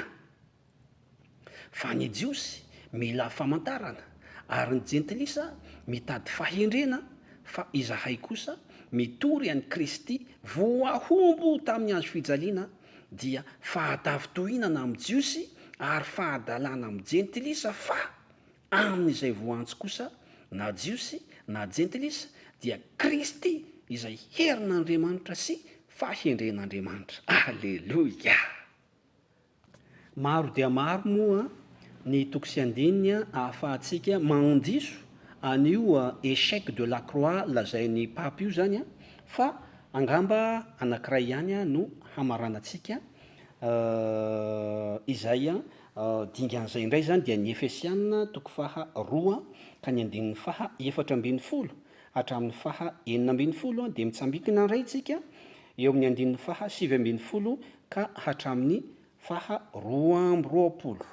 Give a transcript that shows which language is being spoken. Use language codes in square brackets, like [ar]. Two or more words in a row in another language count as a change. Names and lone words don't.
[mg] Fa ny jiosy mila famantarana ary ny jentilisa mitady fahendrena, fa izahay kosa mitory an'i Kristy voahombo tamin'ny hazo fijaliana dia fahatavytohinana amin'ny jiosy ary fahadalana amin'ny jentilisa, fa amin'izay voantsy kosa na jiosy na jentilisa dia Kristy izay herin'Andriamanitra sy fahendren'Andriamanitra. Alleluia. Maro dia maro moa ny toko sy andininy ahafahantsika mandiso an'io [fr] échec de la croix [mg] lazain'ny papy io zany fa angamba anankiray ihany a no hamaranantsika izay dingan'izay indray zany dia ny Efesiana toko faha 2 ka ny andininy faha 4 hatramin'ny faha 6 dia mitsambikina indray tsika eo amin'ny andininy faha 7 ka hatramin'ny faha 20.